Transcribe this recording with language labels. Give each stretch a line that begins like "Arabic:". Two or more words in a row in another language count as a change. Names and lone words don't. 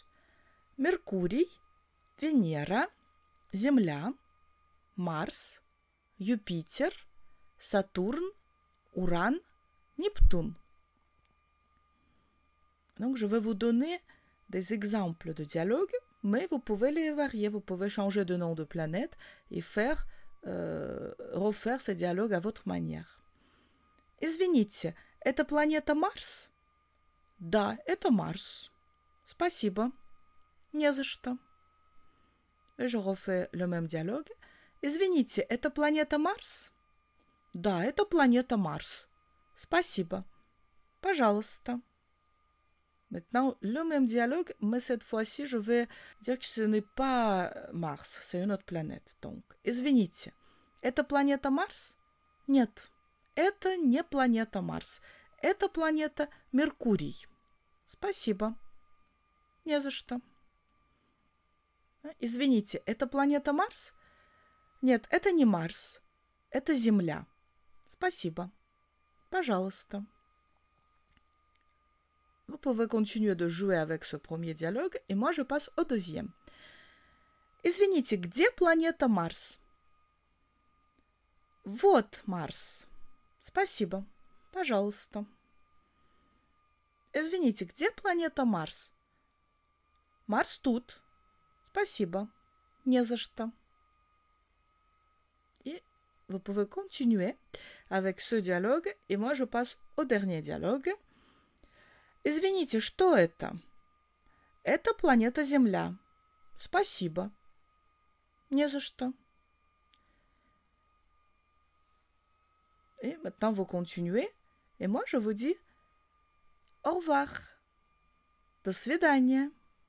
Russian: Mercurий, Венера, Земля,
French: Mars, Jupiter, Saturne, Uran, Neptune. Donc, je vais vous donner des exemples de dialogues, mais vous pouvez les varier. Vous pouvez changer de nom de planète et refaire ces dialogues à votre manière.
Russian: Извините, это планета Марс? Да, это Марс. Спасибо. Не за что.
French: Et je refais le même dialogue.
Russian: Извините, это планета Марс? Да, это планета Марс. Спасибо. Пожалуйста.
French: Maintenant, le même dialogue, mais cette fois-ci, je vais dire que ce n'est pas Mars, c'est une autre planète. Donc,
Russian: извините, это планета Марс? Нет, это не планета Марс. Это планета Меркурий. Спасибо. Не за что. Извините, это планета Марс? Нет, это не Марс. Это Земля. Спасибо. Пожалуйста.
French: Vous pouvez continuer de jouer avec ce premier dialogue, et moi je passe au deuxième.
Russian: Извините, где планета Марс? Вот Марс. Спасибо. Пожалуйста. Извините, где планета Марс? Марс тут. Спасибо. Не за что.
French: Et vous pouvez continuer avec ce dialogue, et moi je passe au dernier dialogue. Извините, что это? Это планета Земля. Спасибо. Не за что. Et maintenant, vous continuez. Et moi, je vous dis au revoir.
Russian: До свидания.